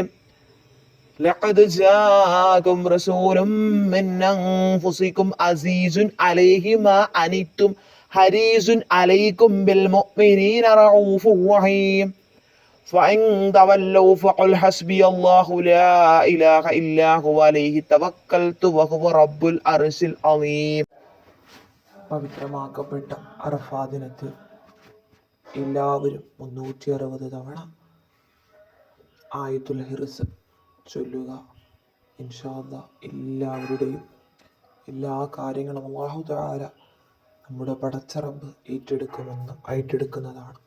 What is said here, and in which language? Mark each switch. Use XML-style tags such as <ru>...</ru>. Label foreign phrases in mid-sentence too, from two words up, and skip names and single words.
<ar>لقد جاءكم رسول من أنفسكم عزيز عليه ما أنتم حريص عليكم بالمؤمنين رؤوف رحيم. فإن تولوا فقل حسبي الله لا إله إلا هو عليه توكلت وهو رب العرش العظيم.</ar> <ml>പവിത്രമാക്കപ്പെട്ട അറഫാ ദിനത്തിൽ എല്ലാവരും 360 തവണ ആയത്തുൽ ഹിർസ് ചൊല്ലുക.</ml> <ar>إن شاء الله</ar> <ml>എല്ലാവരുടെയും എല്ലാ കാര്യങ്ങളും</ml> <ar>الله تعالى</ar> <ml>നമ്മുടെ പടച്ച റബ്ബ് ഏറ്റെടുക്കുന്നതാണ്.</ml>